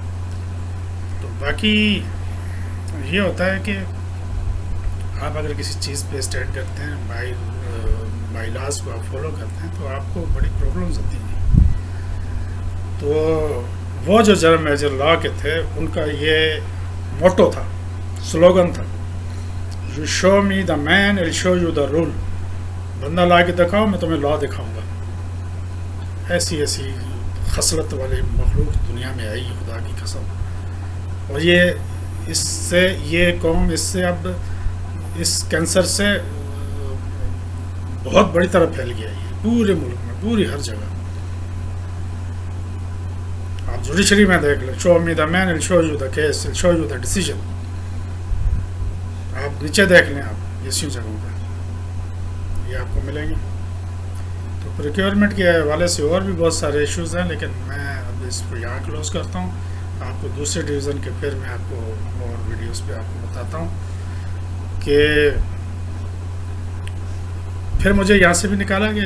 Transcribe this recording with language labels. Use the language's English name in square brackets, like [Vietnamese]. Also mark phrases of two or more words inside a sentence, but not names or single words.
[Urdu] تو باقی یہ ہوتا ہے کہ آپ اگر کسی چیز پہ اسٹینڈ کرتے ہیں، بائی لاز کو آپ فالو کرتے ہیں، تو آپ کو بڑی پرابلمز ہوتی ہیں. تو وہ جو [English] general manager [Urdu] لا کے تھے ان کا یہ موٹو تھا، سلوگن تھا، [English] You show me the man I show you the rule. [Urdu] بندہ لا کے دکھاؤ، میں تمہیں لا دکھاؤں گا. ایسی خصلت والی مخلوق دنیا میں آئی، خدا کی قسم. اور اس سے یہ قوم اس سے اب اس کینسر سے بہت بڑی طرح پھیل گیا ہے پورے ملک میں، پوری ہر جگہ. آپ جوڈیشری میں دیکھ لیں، [English] Show me the man will show you the case will show you the decision. [Urdu] آپ نیچے دیکھ لیں، آپ اسی جگہوں پہ یہ آپ کو ملیں گے. تو پروکیورمنٹ کے حوالے سے اور بھی بہت سارے ایشوز ہیں، لیکن میں اب اس کو یہاں کلوز کرتا ہوں. آپ کو دوسرے ڈویژن کے پھر میں آپ کو اور ویڈیوز پہ آپ کو بتاتا ہوں کہ پھر مجھے یہاں سے بھی نکالا گیا.